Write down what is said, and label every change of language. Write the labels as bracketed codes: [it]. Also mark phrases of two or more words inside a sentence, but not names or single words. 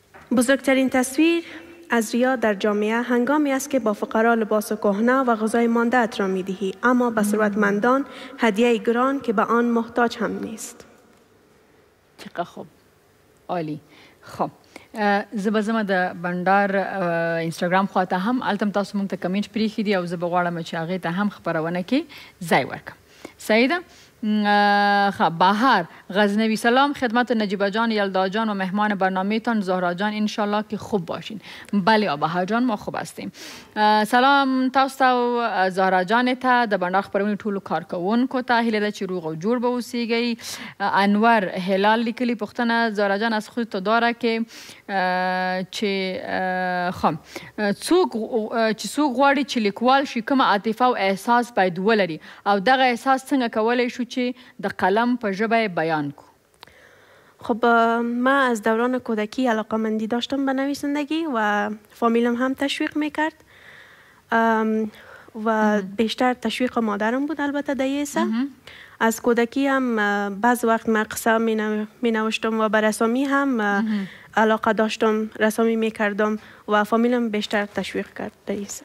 [fa] بزرگترین تصویر از ریا در جامعه هنگامی است که با فقرا لباس کهنه و غذای مانده را می‌دهی، اما به ثروتمندان هدیه گران که به آن محتاج هم نیست. چقدر خوب، عالی. [ps] خب زه به ځمه د بنډار انسټاګرام خواته هم هلته هم تاسو مونږ ته کمنټ پرېښي دي او زه به غواړم چې هغې ته هم خپرونه کې ځای ورکړم. صحیح ده؟ [fa] بهار غزنوی سلام خدمت نجیبه جان، یلدا جان و مهمان برنامه تان زهرا جان، انشالله که خوب باشین. بله بهار جان ما خوب هستیم. [ps] سلام تاسو ته زهرا جان ته د بنډار خپرونې ټولو کارکوونکو ته هیله ده چې روغ او جوړ به اوسیږئ. انور هلال لیکلي پوښتنه زهرا جان [fa] از خودت داره [ps] که څوک غواړي چې لیکوال شي کومه عاطفه او احساس باید ولري او دغه احساس څنګه کولی شو چې د قلم په ژبه بیان کو؟ [fa] خب من از دوران کودکی علاقه‌مندی داشتم به نویسندگی و فامیلم هم تشویق میکرد و بیشتر تشویق مادرم بود البته در یسه. از کودکی هم بعض وقت من قصه می نوشتم و به رسمی هم علاقه داشتم، رسمی میکردم و فامیلم بیشتر تشویق کرد در یسه.